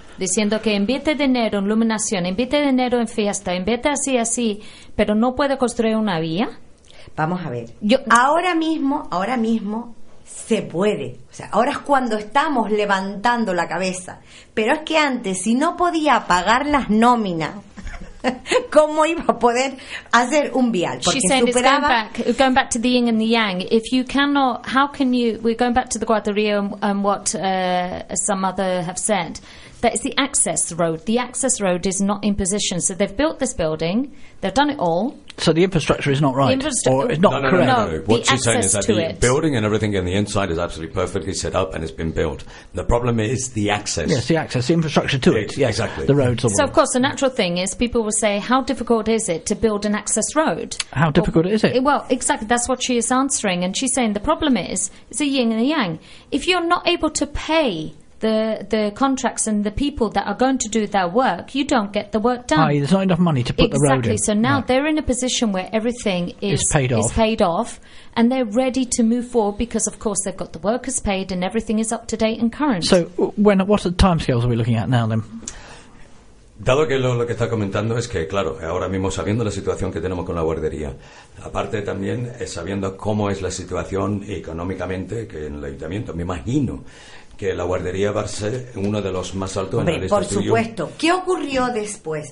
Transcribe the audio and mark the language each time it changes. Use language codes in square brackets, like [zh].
[es] Diciendo que invierte dinero en iluminación, invierte dinero en fiesta, invierte así, pero no puede construir una vía. Vamos a ver. Ahora mismo se puede. O sea, ahora es cuando estamos levantando la cabeza. Pero es que antes, si no podía pagar las nóminas... ¿Cómo iba a poder hacer un vial? Porque [en] she said [es] superaba... [en] it's going back to the yin and the yang. If you cannot, how can you, we're going back to the Guadarrio and what some other have said, that it's the access road. The access road is not in position. So they've built this building, they've done it all. So the infrastructure is not right? No, correct. No, what she's saying is that the building and everything in the inside is absolutely perfectly set up and it's been built. The problem is the access. Yes, the access, the infrastructure to it. Yeah, exactly. The roads. So, of course, the natural thing is people will say, how difficult is it to build an access road? How difficult is it? Well, exactly, that's what she is answering. And she's saying the problem is, it's a yin and a yang. If you're not able to pay the contracts and the people that are going to do their work, you don't get the work done. There's not enough money to put exactly. the road in. Exactly. So now they're in a position where everything is paid off and they're ready to move forward because, of course, they've got the workers paid and everything is up to date and current. So when what are the timescales are we looking at now then? [es] Dado que lo que está comentando es que, claro, ahora mismo sabiendo la situación que tenemos con la guardería, aparte también sabiendo cómo es la situación económicamente que en el ayuntamiento, me imagino que la guardería va a ser uno de los más altos en la lista. Por supuesto. ¿Qué ocurrió después?